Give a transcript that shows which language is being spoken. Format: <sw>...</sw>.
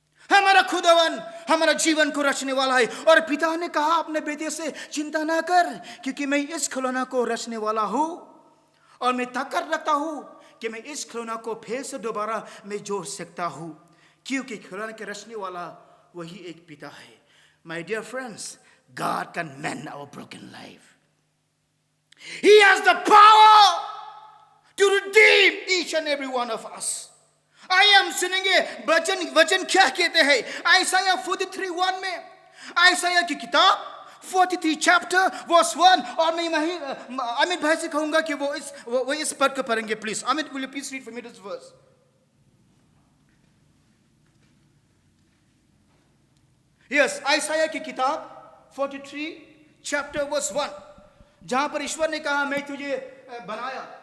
<hi>हमारा खुदावन हमारा जीवन को रचने वाला है। और पिता ने कहा अपने बेटे से, चिंता ना कर, क्योंकि मैं इस खिलौना को रचने वाला हूं और मैं ताकत रखता हूं कि मैं इस खिलौना को फिर से दोबारा मैं जोड़ सकता हूं, क्योंकि खिलौने के रचने वाला वही एक पिता है।</hi> <en>My dear friends, God can mend our broken life. He has the power to redeem each and every one of us.</en> <hi>आइए हम सुनेंगे वचन क्या कहते हैं आयसाया 43:1 में। आयसाया की किताब 43 chapter verse 1। और मैं अमित भाई से कहूंगा कि वो इस पद को पढ़ेंगे।</hi> <en>Please Amit, will you please read for me this verse?</en> <hi>Yes, आयसाया की किताब 43 chapter verse 1, जहां पर ईश्वर ने कहा मैं तुझे बनाया।</hi>